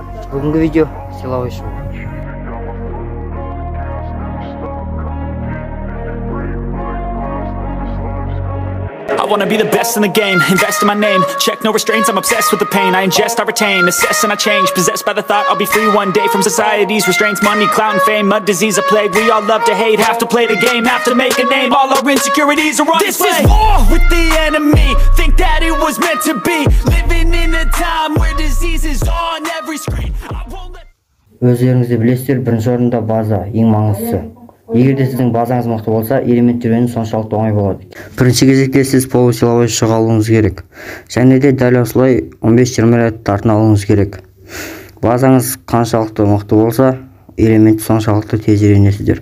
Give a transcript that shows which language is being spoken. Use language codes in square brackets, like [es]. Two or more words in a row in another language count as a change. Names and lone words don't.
[kk] Бүгінгі видео силовой шығу. [en] I wanna be the best in the game, invest in my name. Check no restraints, I'm obsessed with the pain. I ingest, I retain, assess and I change. Possessed by the thought I'll be free one day from society's restraints. Money, clout and fame, mud, disease, a plague. We all love to hate, have to play the game, have to make a name. All our insecurities are on display. This is war with the enemy, think that it was meant to be. Living in a time where disease is on every screen. [kk] Өздеріңіз де білесіздер, бірінші орында база ең маңыздысы. Егер де сіздің базаңыз мықты болса, элемент үйрену соншалықты оңай болады. Бірінші кезекте сіз полусиловой шыға алуыңыз керек. Және де дәл осылай 15-20 рет тартына алуыңыз керек. Базаңыз қаншалықты мықты болса, элемент соншалықты тез үйренесіздер.